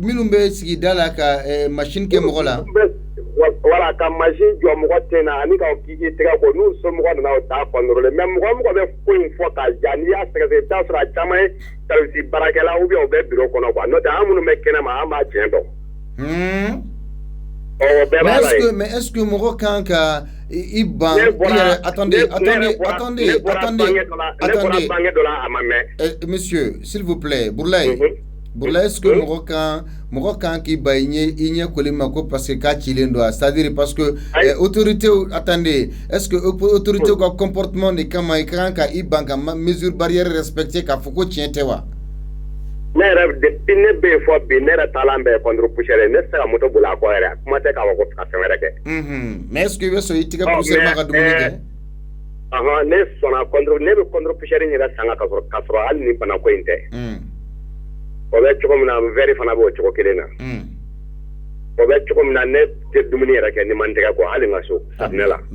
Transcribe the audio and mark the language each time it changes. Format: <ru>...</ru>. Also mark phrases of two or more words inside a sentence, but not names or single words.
<bm>minnu bɛ sigi da la ka machine kɛ mɔgɔ la voilà ka machine jɔ mɔgɔ ten na ani ka k'i tɛgɛ ko n'u somɔgɔ nana o t'a contrôler mais mɔgɔ bɛ ko in fɔ k'a ja n'i y'a sɛgɛsɛgɛ i bɛ taa sɔrɔ a caman ye service baarakɛla</bm> <fr>ou bien</fr> <bm>u bɛ bureau kɔnɔ quoi n'o tɛ an minnu bɛ kɛnɛma an b'a tiɲɛ dɔn</bm> <fr>mais est-ce que</fr> <bm>mɔgɔ kan ka i ban</bm> <fr>attendez monsieur s'il vous plaît</fr> <bm>Bourlaye</bm> <fr>est-ce que</fr> <bm>mɔgɔ kan k'i ban i ɲɛ koli ma ko</bm> <fr>parce que</fr> <bm>k'a cilen don</bm> <fr>c'est-à-dire parce que autorité attendez est-ce que autorité</fr> <bm>ka</bm> <fr>comportement de</fr> <bm>kama i kan ka i ban ka</bm> <fr>mesure barrière</fr> <bm>respecter k'a fɔ ko tiɲɛ tɛ wa ne yɛrɛ depuis ne bɛ yen fɔ bi ne yɛrɛ taalan bɛɛ</bm> <fr>contre poussière</fr> <bm>ne tɛ se ka moto boli a kɔ yɛrɛ kuma tɛ k'a fɔ ko ka fɛn wɛrɛ kɛ</bm> <fr>mais est-ce que</fr> <bm>i bɛ sɔn i tigɛ poussière ma ka dumuni kɛ ne sɔnna contre ne bɛ</bm> <fr>contre poussière</fr> <bm>in yɛrɛ san ka sɔrɔ hali ni bana ko in tɛ o bɛ cogo min na verre fana bɛ o cogo kelen na o bɛ cogo min na ne tɛ dumuni yɛrɛ kɛ ni ma n tɛgɛ ko hali n ka so safunɛ la</bm>